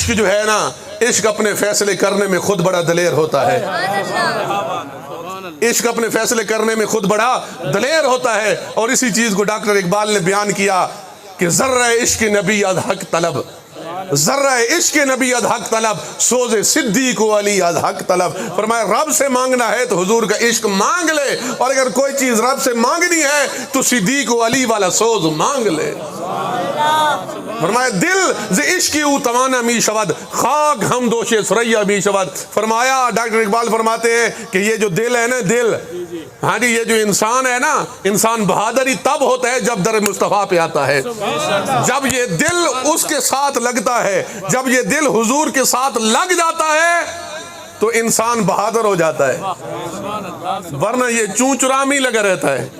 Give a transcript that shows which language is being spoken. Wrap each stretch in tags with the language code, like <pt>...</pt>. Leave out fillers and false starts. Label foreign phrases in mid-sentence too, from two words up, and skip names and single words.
<ur>عشق جو ہے نا، عشق اپنے فیصلے کرنے میں خود بڑا دلیر ہوتا ہے. عشق اپنے فیصلے کرنے میں خود بڑا دلیر ہوتا ہے. اور اسی چیز کو ڈاکٹر اقبال نے بیان کیا کہ</ur> <fa>ذرہ عشق نبی از حق طلب، ذرہ عشق نبی از حق طلب، سوز صدیق و علی از حق طلب.</fa> <ur>فرمایا رب سے مانگنا ہے تو حضور کا عشق مانگ لے، اور اگر کوئی چیز رب سے مانگنی ہے تو صدیق و علی والا سوز مانگ لے.</ur> <fa>فرمایا دل ز عشق او توانا می شود، خاک ہم دوش سریا می شود.</fa> <ur>فرمایا ڈاکٹر اقبال فرماتے ہیں کہ یہ جو دل ہے نا، دل، ہاں جی، یہ جو انسان ہے نا، انسان بہادری تب ہوتا ہے جب در مصطفیٰ پہ آتا ہے. جب یہ دل اس کے ساتھ لگتا ہے، جب یہ دل حضور کے ساتھ لگ جاتا ہے تو انسان بہادر ہو جاتا ہے، ورنہ یہ چون چرامی لگا رہتا ہے.</ur>